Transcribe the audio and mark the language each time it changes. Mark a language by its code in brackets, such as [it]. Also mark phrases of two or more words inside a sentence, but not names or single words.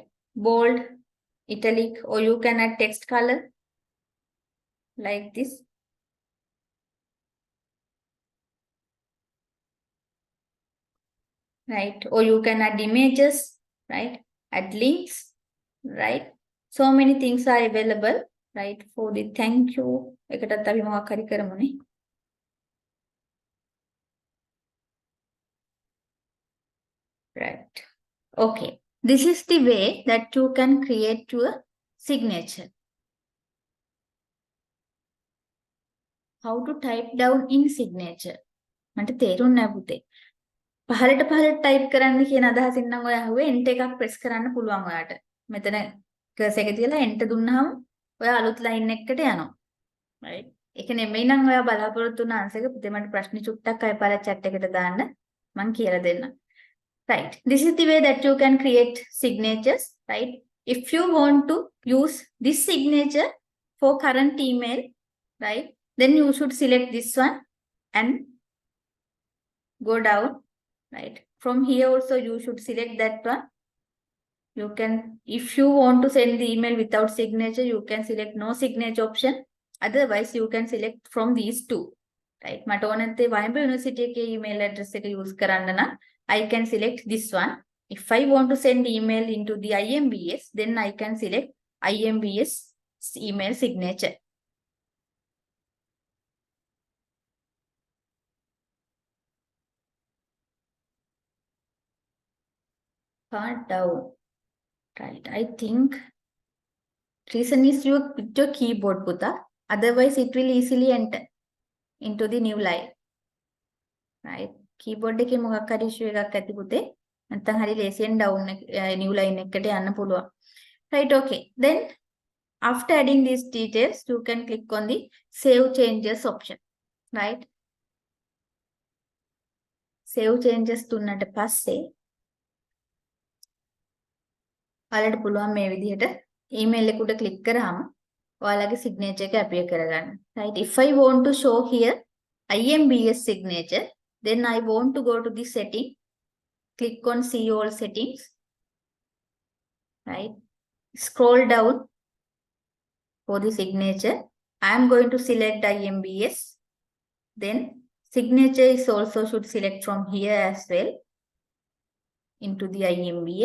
[en] Bold, italic, or you can add text color like this. Right? Or you can add images, right? Add links, right? So many things are available, right? For the thank you. [si] එකටත් අපි මොකක් හරි කරමුනේ. [en] Right. Okay. This is the way that you can create your signature. How to type down in signature? [si] මට තේරුන්නේ නැහැ පුතේ. පහළට type කරන්න කියන අදහසින් නම් ඔය අහුවේ enter එකක් press කරන්න පුළුවන් ඔයාට. මෙතන cursor එක තියලා enter දුන්නාම ඔය අලුත් line එකකට යනවා. right? ඒක නෙමෙයි නම් ඔයා බලාපොරොත්තු වුණ answer එක පුතේ මට ප්‍රශ්න චුට්ටක් අය පාරක් chat එකට දාන්න මම කියලා දෙන්නම්. [en] Right. This is the way that you can create signatures, right? If you want to use this signature for current email, right? Then you should select this one and go down, right? From here also you should select that one. You can, if you want to send the email without signature, you can select no signature option. Otherwise, you can select from these two, right? [si] මට ඕන නැත්තේ Wimber University එකේ [en] email address [si] එක use කරන්න නම් [en] I can select this one. If I want to send email into the IMBS, then I can select IMBS email signature. Far down. Right. I think reason is you with your keyboard, Puta. Otherwise, it will easily enter into the new line. [si] Right. Keyboard එකේ මොකක් හරි issue එකක් ඇති පුතේ. නැත්නම් හරි ලේසියෙන් [en] down new line [si] එකකට යන්න පුළුවන්. [en] Right. Okay. Then after adding these details, you can click on the save changes option. [si] Right. [en] Save changes [si] දුන්නට පස්සේ ඔයාලට පුළුවන් මේ විදිහට email එකකට click කරාම ඔයාලගේ signature එක appear කරගන්න. [en] Right. If I want to show here IMBS signature, then I want to go to the setting, click on see all settings. Right. Scroll down for the signature. I am going to select IMBS. Then signature is also should select from here as well into the IMBS.